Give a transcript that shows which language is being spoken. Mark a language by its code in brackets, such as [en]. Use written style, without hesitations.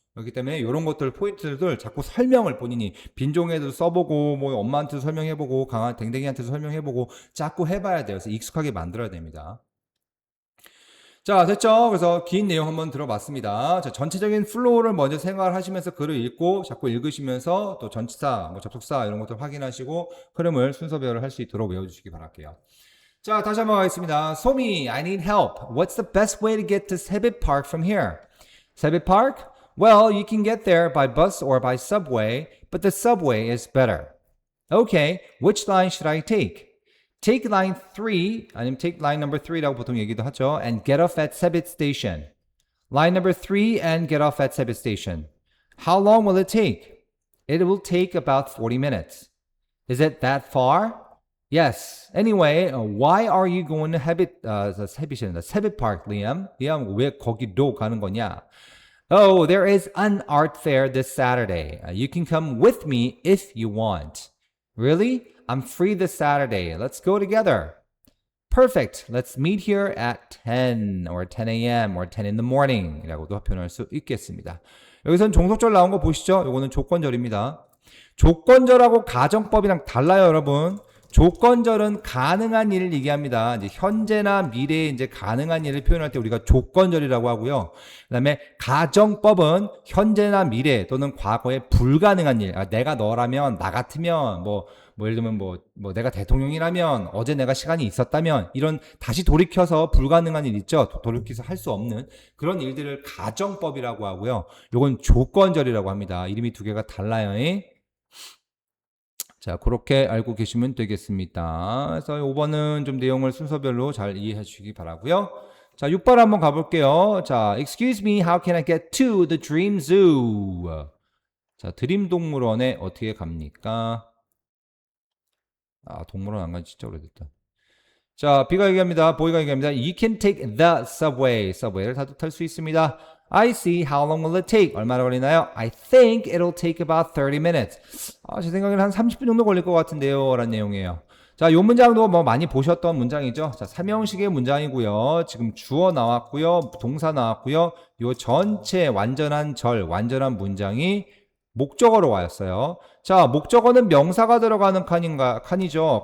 [ko] 그렇기 때문에 이런 것들 포인트들 자꾸 설명을 본인이 빈종에도 써보고 뭐 엄마한테도 설명해보고 강한 댕댕이한테도 설명해보고 자꾸 해봐야 돼요. 그래서 익숙하게 만들어야 됩니다. 자, 됐죠? 그래서 긴 내용 한번 들어봤습니다. 자, 전체적인 플로우를 먼저 생각하시면서 글을 읽고 자꾸 읽으시면서 또 전치사, 뭐 접속사 이런 것들 확인하시고 흐름을 순서별로 할 수 있도록 외워주시기 바랄게요. 자, 다시 한번 가겠습니다. [en] 소미, I need help. What's the best way to get to Sebit Park from here? Sebit Park? Well, you can get there by bus or by subway, but the subway is better. Okay, which line should I take? Take line 3, [ko] 아니면 [en] take line number 3라고 [ko] 보통 얘기도 하죠. [en] And get off at Sebit Station. Line number 3 and get off at Sebit Station. How long will it take? It will take about 40 minutes. Is it that far? Yes. Anyway, why are you going to Sebit Park, Liam? [ko] Liam, 왜 거기로 가는 거냐? [en] Oh, there is an art fair this Saturday. You can come with me if you want. Really? I'm free this Saturday. Let's go together. Perfect. Let's meet here at 10 or 10 a.m. or 10 in the morning [ko] 이라고도 표현할 수 있겠습니다. 여기서는 종속절 나온 거 보시죠? 이거는 조건절입니다. 조건절하고 가정법이랑 달라요, 여러분. 조건절은 가능한 일을 얘기합니다. 이제 현재나 미래에 이제 가능한 일을 표현할 때 우리가 조건절이라고 하고요. 그다음에 가정법은 현재나 미래 또는 과거에 불가능한 일. 내가 너라면, 나 같으면, 예를 들면 내가 대통령이라면, 어제 내가 시간이 있었다면, 이런 다시 돌이켜서 불가능한 일 있죠. 돌이켜서 할 수 없는 그런 일들을 가정법이라고 하고요. 요건 조건절이라고 합니다. 이름이 두 개가 달라요. 자, 그렇게 알고 계시면 되겠습니다. 그래서 5번은 좀 내용을 순서별로 잘 이해해 주시기 바라고요. 자, 6번 한번 가볼게요. [en] 자, Excuse me, how can I get to the Dream Zoo? [ko] 자, 드림 동물원에 어떻게 갑니까? 동물원 안 간지 진짜 오래됐다. 자, B가 얘기합니다. 보이가 얘기합니다. [en] You can take the subway. [ko] subway를 탈 수 있습니다. [en] I see. How long will it take? [ko] 얼마나 걸리나요? [en] I think it'll take about 30 minutes. [ko] 제 생각에는 한 30분 정도 걸릴 것 같은데요. 라는 내용이에요. 자, 요 문장도 많이 보셨던 문장이죠. 자, 삼형식의 문장이고요. 지금 주어 나왔고요. 동사 나왔고요. 요 전체 완전한 완전한 문장이 목적어로 왔어요. 자, 목적어는 명사가 들어가는 칸이죠.